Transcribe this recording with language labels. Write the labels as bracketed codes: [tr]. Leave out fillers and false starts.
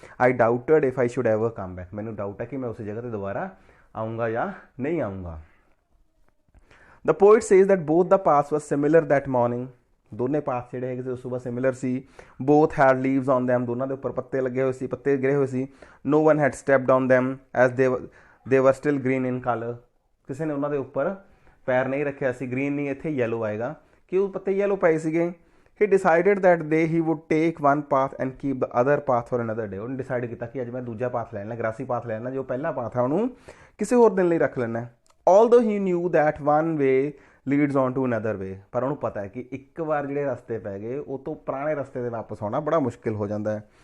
[en] I doubted if I should ever come back, [pa] ਮੈਨੂੰ doubt ਹੈ ਕਿ ਮੈਂ ਉਸ ਜਗ੍ਹਾ 'ਤੇ ਦੁਬਾਰਾ ਆਊਂਗਾ ਜਾਂ ਨਹੀਂ ਆਊਂਗਾ। [en] The poet says that both the paths were similar that morning, [hi] दोनों पाथ [pa] ਜਿਹੜੇ ਹੈਗੇ ਸੀ ਉਸ ਸੁਬਾ similar ਸੀ। [en] both had leaves on them, [pa] ਦੋਨਾਂ ਦੇ ਉੱਪਰ ਪੱਤੇ ਲੱਗੇ ਹੋਏ ਸੀ, ਪੱਤੇ ਗਿਰੇ ਹੋਏ ਸੀ। [en] no one had stepped on them as they were still green in color, [pa] ਕਿਸੇ ਨੇ ਉਹਨਾਂ ਦੇ ਉੱਪਰ ਪੈਰ ਨਹੀਂ ਰੱਖਿਆ ਸੀ। ਗ੍ਰੀਨ ਨਹੀਂ, ਇੱਥੇ ਯੈਲੋ ਆਏਗਾ ਕਿ ਉਹ ਪੱਤੇ ਯੈਲੋ ਪਏ ਸੀਗੇ। [en] he decided that he would take one path and keep the other path for another day, [pa] ਉਹਨੇ ਡਿਸਾਈਡ ਕੀਤਾ ਕਿ ਅੱਜ ਮੈਂ ਦੂਜਾ ਪਾਥ ਲੈ ਲੈਣਾ, ਗ੍ਰਾਸੀ ਪਾਥ ਲੈ ਲੈਣਾ, ਜੋ ਪਹਿਲਾ ਪਾਥ ਹੈ ਉਹਨੂੰ ਕਿਸੇ ਹੋਰ ਦਿਨ ਲਈ ਰੱਖ ਲੈਣਾ। [en] although he knew that one way leads on to another way, [pa] ਪਰ ਉਹਨੂੰ ਪਤਾ ਹੈ ਕਿ ਇੱਕ ਵਾਰ ਜਿਹੜੇ ਰਸਤੇ ਪੈ ਗਏ ਉਹ ਤੋਂ ਪੁਰਾਣੇ ਰਸਤੇ 'ਤੇ ਵਾਪਸ ਆਉਣਾ ਬੜਾ ਮੁਸ਼ਕਿਲ ਹੋ ਜਾਂਦਾ ਹੈ।